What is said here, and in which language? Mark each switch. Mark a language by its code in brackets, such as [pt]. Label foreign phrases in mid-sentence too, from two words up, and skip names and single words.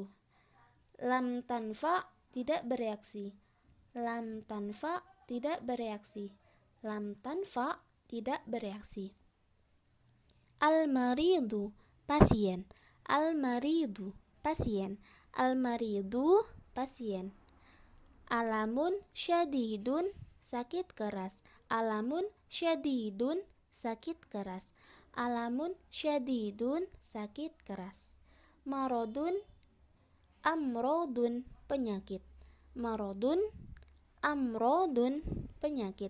[ar] لم تنفع [id] tidak bereaksi. [ar] لم تنفع [id] tidak bereaksi. [ar] لم تنفع [id] tidak bereaksi. Al-maridu pasien. Al-maridu pasien. Al-maridu pasien. [ar] ألم شديد [id] sakit keras. [ar] ألم شديد [id] sakit keras. [ar] ألم شديد [id] sakit keras. [ar] مرض أمراض [id] penyakit. [ar] مرض أمراض [id] penyakit.